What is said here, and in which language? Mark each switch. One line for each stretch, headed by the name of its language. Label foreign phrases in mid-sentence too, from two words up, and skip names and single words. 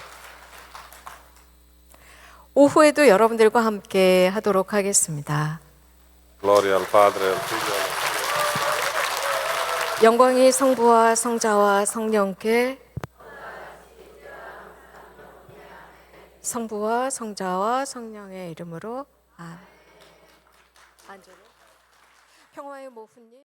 Korean: 오후에도 여러분들과 함께 하도록 하겠습니다.
Italian: Gloria al Padre, al Figlio.
Korean: 영광이 성부와 성자와 성령께 성부와 성자와 성령의 이름으로 아멘. 평화의 모후님